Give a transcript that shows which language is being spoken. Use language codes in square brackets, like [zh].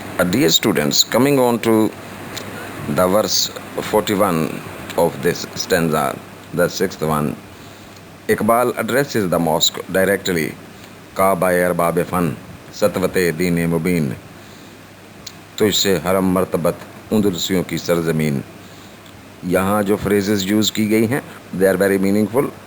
[en] Dear students, coming on to the verse 41 of this stanza, the sixth one, Iqbal addresses the mosque directly. [ur] Kaaba-e arbab fan, satwate deen-e mubin, تجھ سے حرم مرتبت اندلسیوں کی سرزمین. یہاں جو phrases use کی گئی ہیں, [en] they are very meaningful.